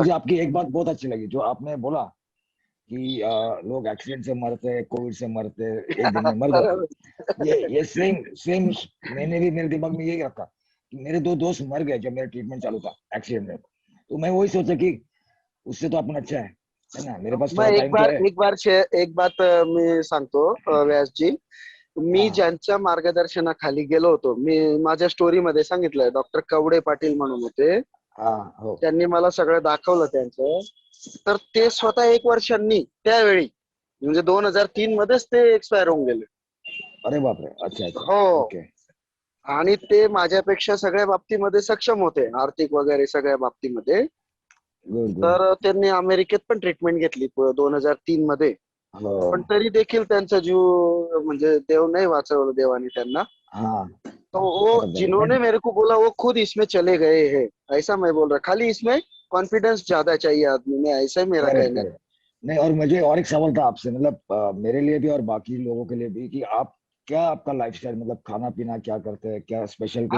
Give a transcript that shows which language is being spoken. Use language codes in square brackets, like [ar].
[hi] और मुझे आपकी एक बात बहुत अच्छी लगी, जो आपने बोला कि लोग एक्सीडेंट से मरते हैं, कोविड से मरते हैं, एक दिन में मर जाते. ये सेम मैंने भी मेरे दिमाग में यही रखा कि मेरे 2 दोस्त मर गए जब मेरा ट्रीटमेंट चालू था एक्सीडेंट में. तो मैं वही सोचा कि उससे तो आपण अच्छा है ना. मेरे पास थोड़ा टाइम है. [mr] एक बात मी सांगतो व्यासजी. मी ज्यांच्या मार्गदर्शनाखाली गेलो होतो, मी माझ्या स्टोरी मध्ये सांगितलंय, डॉक्टर कवडे पाटील म्हणून होते. हो. त्यांनी मला सगळं दाखवलं त्यांचं. तर ते स्वतः 1 वर्षांनी त्यावेळी म्हणजे 2003 मध्येच ते एक्सपायर होऊन गेले. अरे बापरे. अच्छा. हो. ओके. आणि ते माझ्यापेक्षा सगळ्या बाबतीमध्ये सक्षम होते, आर्थिक वगैरे सगळ्या बाबतीमध्ये. तर त्यांनी अमेरिकेत पण ट्रीटमेंट घेतली 2003 मध्ये. पण तरी देखील त्यांचा जीव म्हणजे देव नहीं वाचवलं देवाने त्यांना. [hi] तो वो जिन्होंने मेरे को बोला वो खुद इसमें चले गए हैं, ऐसा मैं बोल रहा. खाली इसमें कॉन्फिडेंस ज्यादा चाहिए आदमी में, ऐसा मेरा कहना है. नहीं, और मुझे और एक सवाल था आपसे, मतलब मेरे लिए भी और बाकी लोगों के लिए भी, कि आप क्या, आपका लाइफस्टाइल, मतलब खाना पीना क्या करते हैं, क्या स्पेशल कुछ?